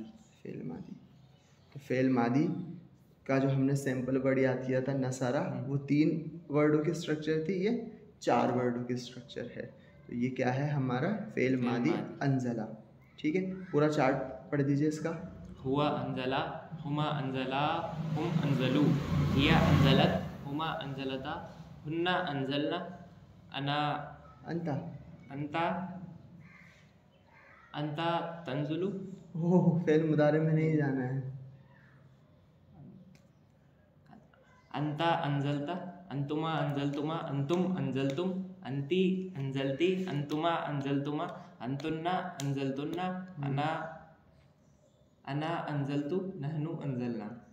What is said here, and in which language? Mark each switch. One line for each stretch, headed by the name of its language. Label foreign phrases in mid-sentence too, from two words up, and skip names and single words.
Hindi: तो
Arabic: فعل ماضي
Hindi: का जो हमने सैम्पल वर्ड याद किया था नसारा, वो 3 वर्डों की स्ट्रक्चर थी, ये 4 वर्डों की स्ट्रक्चर है। तो ये क्या है हमारा?
Arabic: فعل ماضي أنزل.
Hindi: ठीक है, पूरा चार्ट पढ़ दीजिए इसका।
Arabic: هو أنزل، هما أنزلا، هم أنزلوا، هي أنزلت، هما أنزلتا، هن أنزلن، أنا أنت تنزل.
Hindi: ओह,
Arabic: فعل مضارع
Hindi: में नहीं जाना है।
Arabic: أنت أنزلت، أنتما أنزلتما، أنتم أنزلتم، أنت أنزلت، أنتما أنزلتما، أنتن أنزلتن، أنا أنزلت نحن أنزلنا.